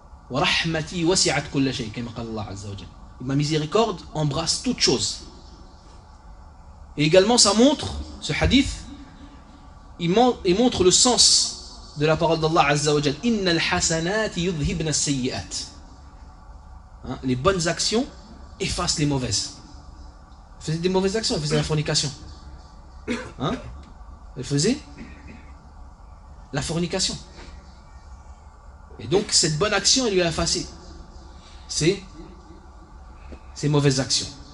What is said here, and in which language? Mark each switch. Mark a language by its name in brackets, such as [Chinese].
[Arabic] ورحمتي وسعت كل شيء كما قال الله عز وجل. [French] Ma miséricorde embrasse toute chose. Et également, ça montre, ce hadith, il montre le sens de la parole d'Allah [Arabic] عز وجل. إن الحسنات يذهبن السيئات. [French] Les bonnes actions effacent les mauvaises. Elle faisait des mauvaises actions, elle faisait la fornication. Hein? Elle faisait la fornication. Et donc, cette bonne action, elle lui a effacé ses mauvaises actions.